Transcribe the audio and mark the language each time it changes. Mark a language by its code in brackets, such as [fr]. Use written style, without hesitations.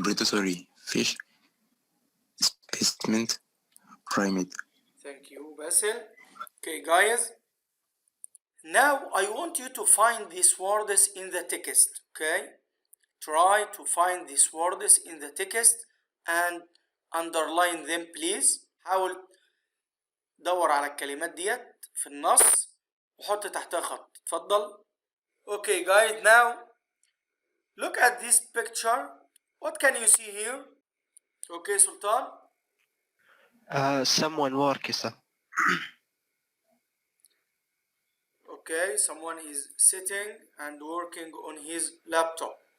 [en] Predatory fish, specimen, primate. Thank you, Basil. Okay, guys. Now I want you to find these words in the text, okay? Try to find these words in the text and underline them, please. [ar] حاول دور على الكلمات ديت في النص وحط تحتها خط. اتفضل. [en] Okay, guys, now look at this picture. What can you see here? Okay, Sultan. Someone working, sir. Okay, someone is sitting and working on his laptop.